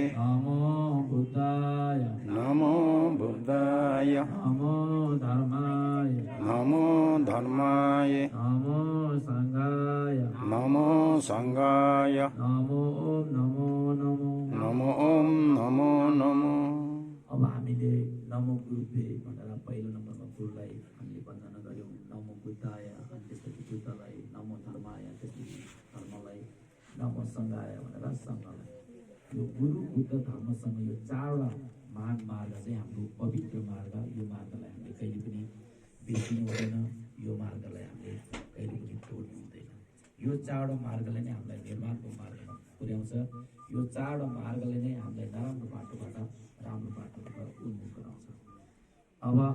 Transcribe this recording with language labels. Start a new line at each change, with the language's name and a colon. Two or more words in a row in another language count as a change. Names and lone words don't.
Sanskrit: नमो बुद्धाय नमो बुद्धाय नमो धर्माय नमो धर्माय नमो संघाय नमो संघाय नमो नमो नमो नमो ओम नमो नमो
Nepali: अब हामीले
Sanskrit: नमो गुरुबे
Nepali: भनेर पहिलो नम्बरमा गुरुलाई हामीले वन्दना गर्यौँ
Sanskrit: नमो बुद्धाय
Nepali: अनि त्यसपछि बुद्धलाई नमो धर्माय त्यसपछि धर्मलाई
Sanskrit: नमो संघाय
Nepali: भनेर संघलाई यो गुरु बुद्ध धर्मसँग यो 4वटा महान मार्ग चाहिँ हाम्रो पवित्र मार्ग यो मार्गलाई हामीले कहिले पनि बिर्सिनु हुँदैन यो मार्गलाई हामीले कहिले पनि तोड्नु हुँदैन यो 4वटा मार्गले नै हामीलाई निर्माणको मार्गमा पुर्याउँछ यो 4वटा मार्गले नै हामीलाई नराम्रो बाटोबाट राम्रो बाटोबाट उन्मुख गराउँछ अब